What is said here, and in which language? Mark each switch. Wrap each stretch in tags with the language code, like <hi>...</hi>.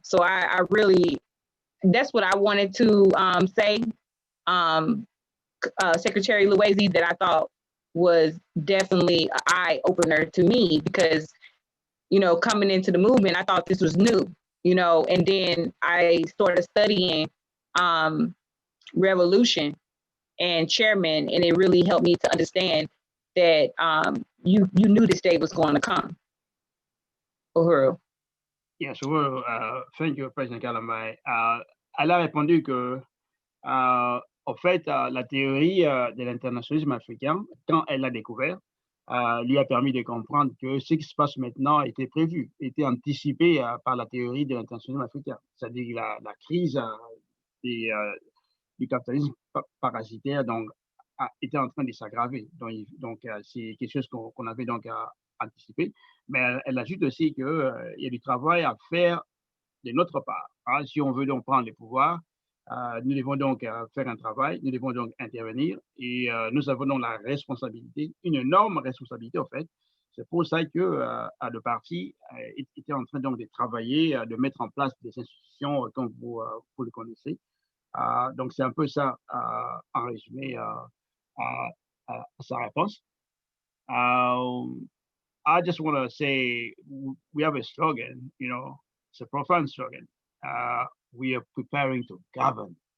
<en>So I really, that's what I wanted to say, Secretary Loizy, that I thought was definitely an eye opener to me, because coming into the movement, I thought this was new, and then I started studying revolution and Chairman, and it really helped me to understand that you knew this day was going to come. Uhuru. Yes, Uhuru, thank you, President Kalamai.</en> <fr>Elle a répondu que, en fait, la théorie de l'internationalisme africain, quand elle l'a découvert, lui a permis de comprendre que ce qui se passe maintenant était prévu, était anticipé par la théorie de l'internationalisme africain, c'est-à-dire la crise du capitalisme parasitaire était en train de s'aggraver. Donc c'est quelque chose qu'on avait donc anticipé. Mais elle ajoute aussi qu'il y a du travail à faire de notre part. Si on veut donc prendre le pouvoir, nous devons donc faire un travail, nous devons donc intervenir, et nous avons donc la responsabilité, une énorme responsabilité en fait. C'est pour ça que le parti était en train donc de travailler, de mettre en place des institutions comme vous le connaissez. Donc c'est un peu ça en résumé sa réponse.</fr> <en>I just want to say we have a slogan, it's a profound slogan. We are preparing to govern.</en>